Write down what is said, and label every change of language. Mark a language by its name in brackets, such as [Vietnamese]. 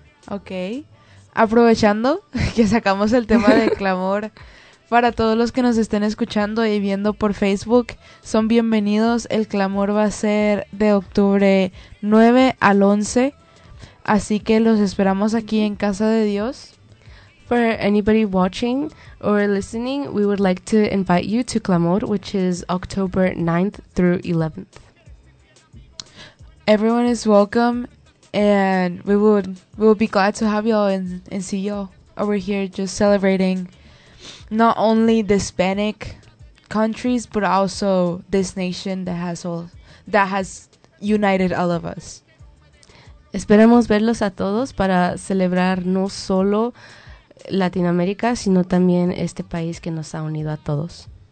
[Spanish] Ok, aprovechando que sacamos el tema de Clamor, para todos los que nos estén escuchando y viendo por Facebook, son bienvenidos. El Clamor va a ser de octubre 9 al 11, así que los esperamos aquí en Casa de Dios. [English] For anybody watching or listening, we would like to invite you to Clamor, which is October 9th through 11th. Everyone is welcome, and we will be glad to have y'all and see y'all over here just celebrating not only the Hispanic countries, but also this nation that has united all of us. [Spanish] Esperamos verlos a todos para celebrar no solo Latinoamérica, sino también este país que nos ha unido a todos.